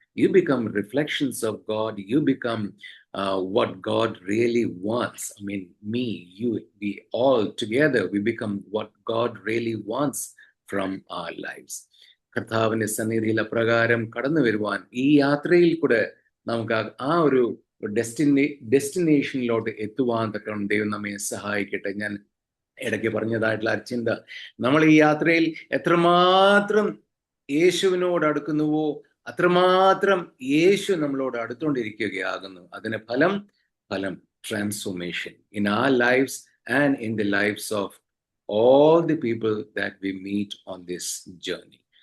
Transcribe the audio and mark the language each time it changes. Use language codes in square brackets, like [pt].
[en] You become reflections of God. You become what God really wants. I mean, me, you, we all together, we become what God really wants from our lives. [ml] കർത്താവിന്റെ സന്നിധിയിൽ അപ്രകാരം കടന്നു വരുവാൻ ഈ യാത്രയിൽ കൂടെ നമുക്ക് ആ ഒരു ഡെസ്റ്റിനേഷനിലോട്ട് എത്തുവാൻ തക്കണം ദൈവം നമ്മെ സഹായിക്കട്ടെ. ഞാൻ ഇടയ്ക്ക് പറഞ്ഞതായിട്ടുള്ള ആ ചിന്ത, നമ്മൾ ഈ യാത്രയിൽ എത്രമാത്രം യേശുവിനോട് അടുക്കുന്നുവോ അത്രമാത്രം യേശു നമ്മളോട് അടുത്തുകൊണ്ടിരിക്കുകയാകുന്നു. അതിന് ഫലം [en] Transformation in our lives and in the lives of all the people that we meet on this journey.